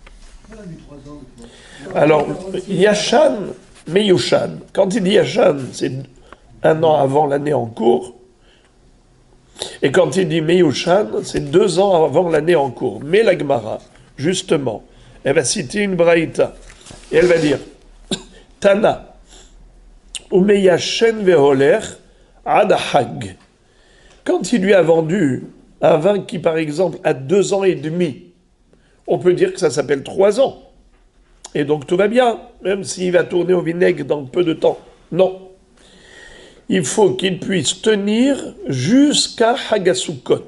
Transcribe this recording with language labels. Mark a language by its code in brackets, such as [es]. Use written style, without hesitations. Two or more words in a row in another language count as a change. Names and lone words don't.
[fr] Alors, Yashan, Meyushan. Quand il dit Yashan, c'est 1 an avant l'année en cours. Et quand il dit Meyushan, c'est 2 ans avant l'année en cours. Mais la Gemara, justement, elle va citer une braïta. Et elle va dire Tana, Umeyashen veholer ad hag. Quand il lui a vendu un vin qui, par exemple, a 2 ans et demi, on peut dire que ça s'appelle 3 ans. Et donc tout va bien, même s'il va tourner au vinaigre dans peu de temps. Non. Il faut qu'il puisse tenir jusqu'à Hagasukot.